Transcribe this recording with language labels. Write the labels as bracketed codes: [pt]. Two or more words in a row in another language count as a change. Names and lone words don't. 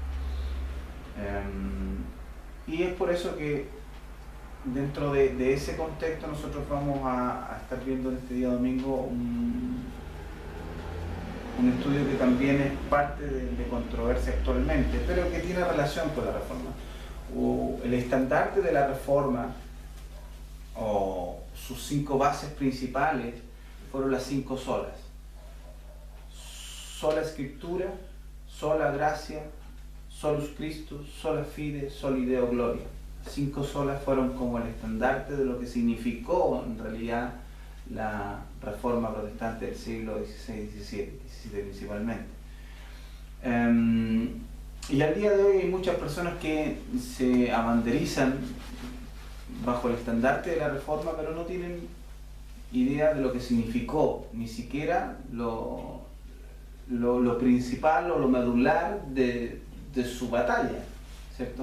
[es] Y es por eso que dentro de ese contexto nosotros vamos a estar viendo en este día domingo un estudio que también es parte de controversia actualmente, pero que tiene relación con la reforma. El estandarte de la reforma, o sus 5 bases principales, fueron las 5 solas: sola escritura, sola gracia, [la] solus Christus, sola fide, soli Deo gloria. [es] 5 solas fueron como el estandarte de lo que significó en realidad la reforma protestante del siglo XVI y XVII principalmente. Y al día de hoy hay muchas personas que se abanderizan bajo el estandarte de la reforma, pero no tienen idea de lo que significó, ni siquiera lo principal o lo medular de su batalla, ¿cierto?